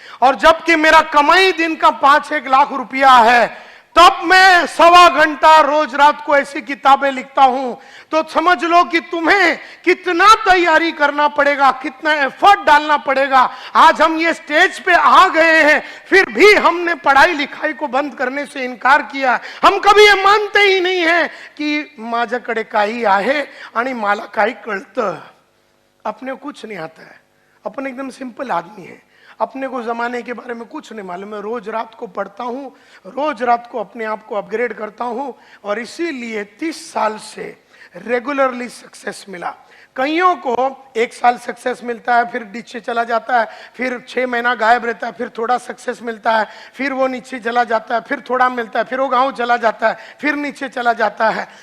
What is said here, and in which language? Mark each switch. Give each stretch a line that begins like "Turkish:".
Hindi: और जबकि मेरा कमाई दिन का 5-1 लाख रुपया है, तब मैं सवा घंटा रोज रात को ऐसी किताबें लिखता हूं। तो समझ लो कि तुम्हें कितना तैयारी करना पड़ेगा, कितना एफर्ट डालना पड़ेगा। आज हम ये स्टेज पे आ गए हैं, फिर भी हमने पढ़ाई लिखाई को बंद करने से इनकार किया। हम कभी ये मानते ही नहीं है कि
Marathi: माझ्याकडे काही आहे आणि मला काही कळतं।
Hindi: अपने कुछ नहीं आता है, अपन एकदम सिंपल आदमी है, अपने को जमाने के बारे में कुछ नहीं मालूम। मैं रोज रात को पढ़ता हूं, रोज रात को अपने आप को अपग्रेड करता हूं, और इसीलिए 30 साल से रेगुलरली सक्सेस मिला। कईयों को 1 साल सक्सेस मिलता है, फिर नीचे चला जाता है, फिर 6 महीना गायब रहता है, फिर थोड़ा सक्सेस मिलता है, फिर वो नीचे चला जाता है, फिर थोड़ा मिलता है, फिर वो गांव चला जाता है, फिर नीचे चला जाता है।